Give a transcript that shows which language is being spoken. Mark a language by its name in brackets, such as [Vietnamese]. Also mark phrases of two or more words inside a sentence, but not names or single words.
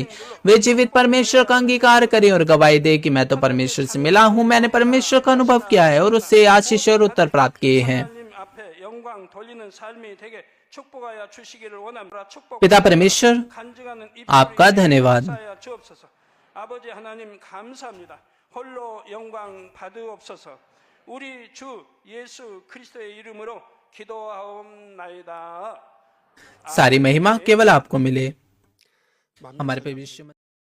[Hindi] वे जीवित परमेश्वर का अंगीकार करें और गवाही दे कि मैं तो परमेश्वर से मिला हूँ। मैंने परमेश्वर का अनुभव किया है और उससे आशीष और उत्तर प्राप्त किए हैं। पिता परमेश्वर, आपका धन्यवाद। [Korean] 아버지 하나님 감사합니다. 홀로 영광 받으옵소서. 우리 주 예수 그리스도의 이름으로 기도하옵나이다. [Hindi] सारी महिमा केवल आपको मिले। हमारे प्रभु यीशु